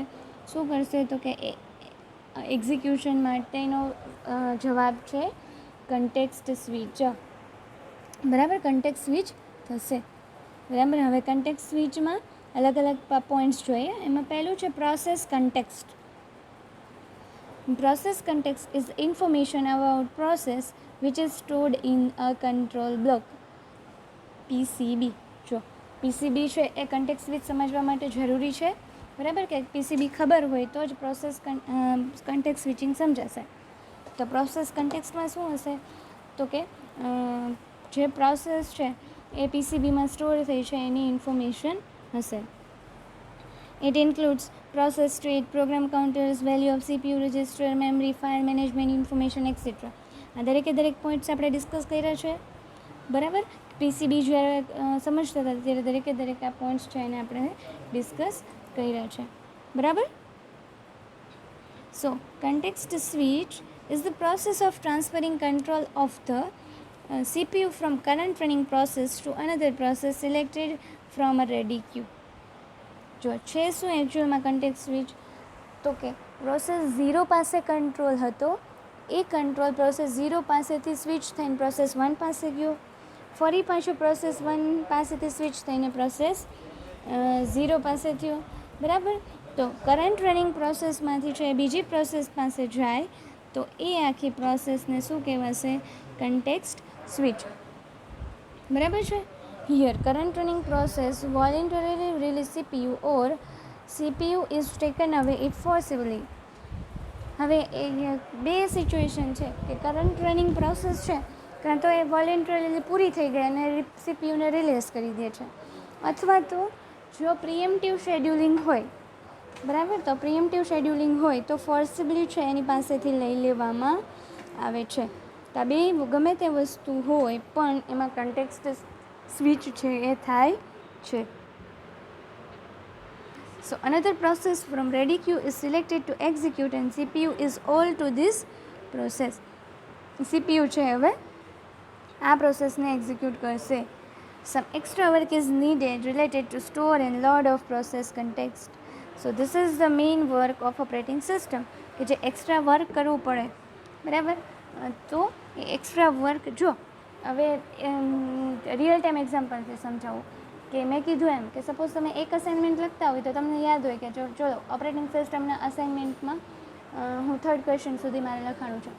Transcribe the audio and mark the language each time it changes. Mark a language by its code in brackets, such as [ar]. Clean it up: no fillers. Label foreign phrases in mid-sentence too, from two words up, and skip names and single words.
[gu] શું કરશે તો કે એક્ઝિક્યુશન માટેનો જવાબ છે [en] context switch. [gu] બરાબર. [en] context switch [gu] થશે. બરાબર. હવે કન્ટેક્સ્ટ સ્વિચમાં અલગ અલગ પોઈન્ટ્સ જોઈએ. એમાં પહેલું છે [en] process context. Process context is information about process which is stored in a control block, PCB. [gu] જો PCB છે એ [en] context switch [gu] સમજવા માટે જરૂરી છે. બરાબર. કે PCB ખબર હોય તો જ [en] process context switching [gu] સમજાશે. તો પ્રોસેસ કન્ટેક્સ્ટમાં શું હશે તો કે જે પ્રોસેસ છે એ PCBમાં સ્ટોર થઈ છે એની ઇન્ફોર્મેશન હશે. [en] It includes process state, program counters, value of CPU, register, memory, file management information, etc. [gu] આ દરેક પોઈન્ટ્સ આપણે ડિસ્કસ કર્યા છે. બરાબર. PCB જ્યારે સમજતા હતા ત્યારે દરેક આ પોઈન્ટ્સ છે એને આપણે ડિસ્કસ કર્યા છે. બરાબર. [en] સો context switch is the process of transferring control of the CPU from current running process to another process selected from a ready queue. [gu] જો છે શું એકચ્યુઅલમાં [en] context switch [gu] તો કે પ્રોસેસ 0 પાસે કંટ્રોલ હતો, એ કંટ્રોલ પ્રોસેસ 0 પાસેથી સ્વિચ થઈને પ્રોસેસ 1 પાસે ગયો, ફરી પાછું પ્રોસેસ 1 પાસેથી સ્વિચ થઈને પ્રોસેસ 0 પાસે થયો. બરાબર. તો [en] current running [gu] પ્રોસેસમાંથી છે બીજી પ્રોસેસ પાસે જાય તો એ આખી પ્રોસેસને શું કહેવાશે? [en] context switch. [gu] બરાબર છે. [en] Here, current running process voluntarily release CPU or CPU is taken away if forcibly. [gu] હવે એ બે સિચ્યુએશન છે કે [en] current running process [gu] છે કાં તો એ વોલેન્ટરીલી પૂરી થઈ ગઈ અને CPUને રિલીઝ કરી દે છે, અથવા તો જો [en] preemptive scheduling [gu] હોય. બરાબર. તો [en] preemptive scheduling [gu] હોય તો ફોર્સિબલી છે એની પાસેથી લઈ લેવામાં આવે છે. તો આ બે ગમે તે વસ્તુ હોય પણ એમાં [en] context switch [gu] છે એ થાય છે. [en] So another process from ready queue is selected to execute and CPU is all to this process. [gu] CPU છે હવે આ પ્રોસેસને એક્ઝિક્યુટ કરશે. [en] Some extra work is needed related to store and load of process context. So this is the main work of operating system [gu] કે જે એક્સ્ટ્રા વર્ક કરવું પડે. બરાબર. તો એ [en] extra work [gu] જો હવે [en] real time [gu] એક્ઝામ્પલથી સમજાવું કે મેં કીધું એમ કે સપોઝ તમે એક અસાઇનમેન્ટ લખતા હોય તો તમને યાદ હોય કે ચલો ઓપરેટિંગ સિસ્ટમના અસાઇનમેન્ટમાં હું 3rd ક્વેશ્ચન સુધી મારે લખાણું છે.